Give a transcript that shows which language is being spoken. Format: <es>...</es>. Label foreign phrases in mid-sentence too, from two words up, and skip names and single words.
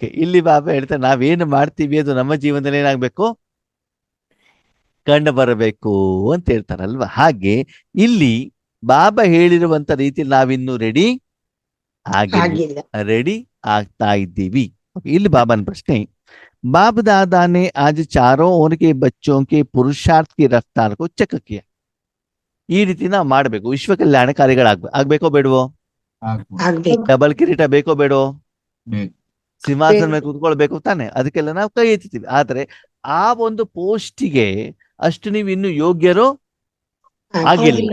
<kn>ಇಲ್ಲಿ ಬಾಬಾ ಹೇಳ್ತಾರೆ ನಾವೇನು ಮಾಡ್ತೀವಿ ಅದು ನಮ್ಮ ಜೀವನದಲ್ಲಿ ಏನಾಗ್ಬೇಕು? ಕಂಡು ಬರಬೇಕು ಅಂತ ಹೇಳ್ತಾರಲ್ವಾ? ಹಾಗೆ ಇಲ್ಲಿ ಬಾಬಾ ಹೇಳಿರುವಂತ ರೀತಿಯಲ್ಲಿ ನಾವಿನ್ನು ರೆಡಿ ಆಗ್ತಾ ಇದ್ದೀವಿ. ಇಲ್ಲಿ ಬಾಬಾನ ಪ್ರಶ್ನೆ,</kn> <hi>बाप दादा ने आज चारों ओर के बच्चों के पुरुषार्थ की रफ्तार को चेक किया.</hi> <kn>ಈ ರೀತಿ ನಾವು ಮಾಡ್ಬೇಕು. ವಿಶ್ವ ಕಲ್ಯಾಣ ಕಾರ್ಯಗಳಾಗ್ಬೇಕೋ ಬೇಡವೋ? ಡಬಲ್ ಕಿರೀಟ ಬೇಕೋ ಬೇಡವೋ? ಸಿಂಹಾಸನ ಮೇಲೆ ಕೂತ್ಕೊಳ್ಬೇಕು ತಾನೆ? ಅದಕ್ಕೆಲ್ಲ ನಾವು ಕೈ ಎತ್ತೀವಿ. ಆದ್ರೆ ಆ ಒಂದು ಪೋಸ್ಟಿಗೆ ಅಷ್ಟು ನೀವು ಇನ್ನು ಯೋಗ್ಯರು ಆಗಿಲ್ಲ.</kn>